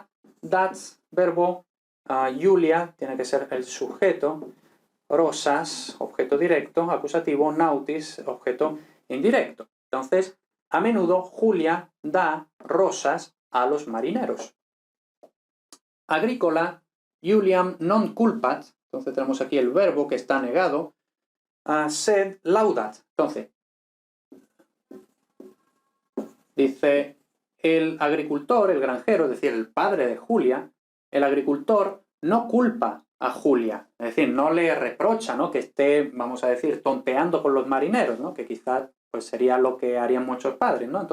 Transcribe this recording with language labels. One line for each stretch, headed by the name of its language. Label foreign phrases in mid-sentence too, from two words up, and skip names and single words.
Spanish: That's, verbo, Julia, tiene que ser el sujeto. Rosas, objeto directo, acusativo, nautis, objeto indirecto. Entonces, a menudo Julia da rosas a los marineros.
Latin: Agrícola, Juliam non culpat,
Spanish: entonces tenemos aquí el verbo que está negado,
Latin: sed laudat.
Spanish: Entonces, dice el agricultor, el granjero, es decir, el padre de Julia, el agricultor no culpa a Julia, es decir, no le reprocha, ¿no?, que esté, vamos a decir, tonteando con los marineros, ¿no?, que quizás pues sería lo que harían muchos padres, ¿no?